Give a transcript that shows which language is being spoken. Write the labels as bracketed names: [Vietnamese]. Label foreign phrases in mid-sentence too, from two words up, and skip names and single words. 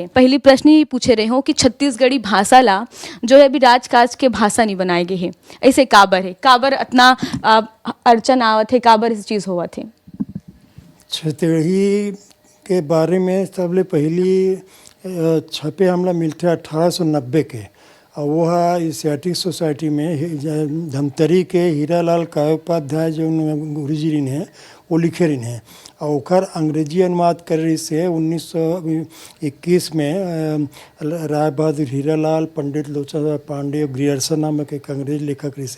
[Chhattisgarhi] पहली प्रश्न ही पूछे रहे हो कि छत्तीसगढ़ी भाषा ला जो है अभी राजकाज के भाषा नहीं बनाए गए है, ऐसे काबर है, काबर इतना अड़चन आवत है, काबर इस चीज हुआ थे। छत्तीसगढ़ी के बारे में सबले पहली छपे हमला मिलते 1890 के और वो है एशियाटिक सोसाइटी में धमतरी के हीरालाल कायोपाध्याय जो गुरुजी रिन है वो लिखे रिन है और ओकर अंग्रेजी अनुवाद कर रही से 1921 में राय बहादुर हीरालाल, पंडित लोचन पांडे, ग्रियर्सन नामक एक अंग्रेज लेखक रही से।